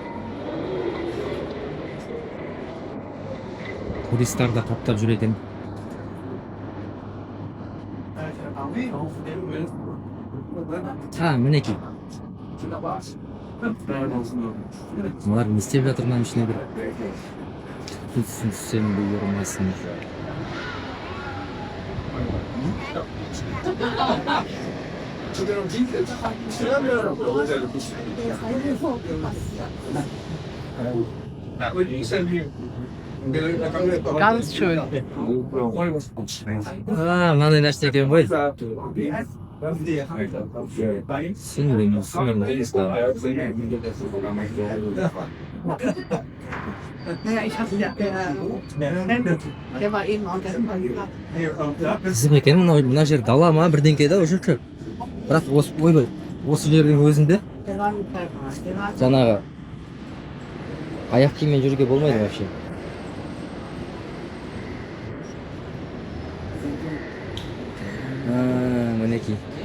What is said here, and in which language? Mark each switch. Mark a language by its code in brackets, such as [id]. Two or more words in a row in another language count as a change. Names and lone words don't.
[kk] Туристар да қаптап жүр екен. Мінекей. Бұлар не істеп жатыр мынаның ішіне бір? Түсінсем бұйырмасын. [de] Ganz schön. [kk] Мынандай нәрсе екен ғой. [de] Naja, ich hatte ja der war eben auch der [kk] Қызық екен, мына жер дала ма бірдеңке да уже жүр. Бірақ осы жердің өзінде жаңағы аяқ киіммен жүруге болмайды вообще. Мінекей.